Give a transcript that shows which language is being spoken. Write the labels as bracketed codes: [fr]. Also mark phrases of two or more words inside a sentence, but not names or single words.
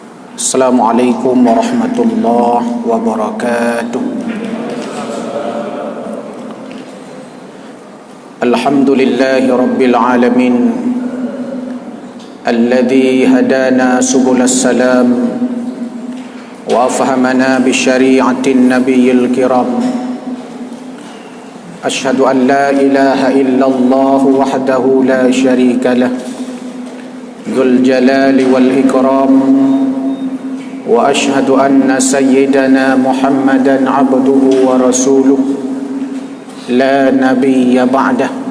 [ar] السلام عليكم ورحمة الله وبركاته. الحمد لله رب العالمين الذي هدانا سبل السلام وأفهمنا بشريعة النبي الكرام. أشهد أن لا إله إلا الله وحده لا شريك له ذو الجلال والإكرام. وأشهد أن سيدنا محمدا عبده ورسوله لا نبي بعده.